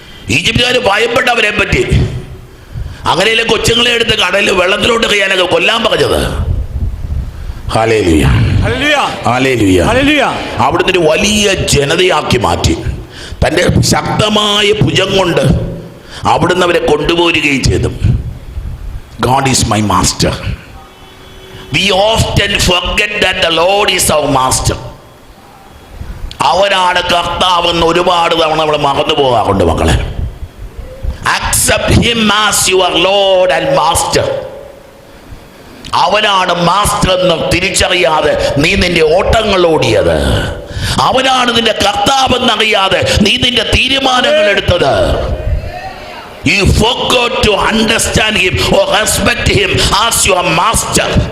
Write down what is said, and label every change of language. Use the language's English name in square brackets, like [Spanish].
[Malayalam] ഈജിപ്തുകാർ ഭയപ്പെട്ടവരെ പറ്റി അങ്ങനെയല്ലേ കൊച്ചുങ്ങളെ എടുത്ത് കടലിൽ വെള്ളത്തിലോട്ട് കഴിയാനൊക്കെ കൊല്ലാൻ പറഞ്ഞത്. ഹല്ലേലൂയ. ഹല്ലേലൂയ. ഹല്ലേലൂയ. അവിടുന്ന് ഒരു വലിയ ജനതയാക്കി മാറ്റി. തൻ്റെ ശക്തമായ ഭുജം കൊണ്ട് അവിടുന്ന് അവരെ കൊണ്ടുപോരുകയും ചെയ്തു. [English] God is my master. We often forget that the Lord is our master. [Malayalam] അവരാണ് കർത്താവെന്ന് ഒരുപാട് തവണ നമ്മൾ മറന്നു പോകാറുണ്ട് മക്കളെ. [English] Accept him as your Lord and master. [Malayalam] അവനാണ് മാസ്റ്റർ എന്ന് തിരിച്ചറിയാതെ നീ നിന്റെ ഓട്ടങ്ങൾ ഓടിയത്, അവനാണ് നിന്റെ കർത്താവെന്നറിയാതെ നീ നിന്റെ തീരുമാനങ്ങൾ എടുത്തത്. [English] You forgot to understand him or respect him as your master.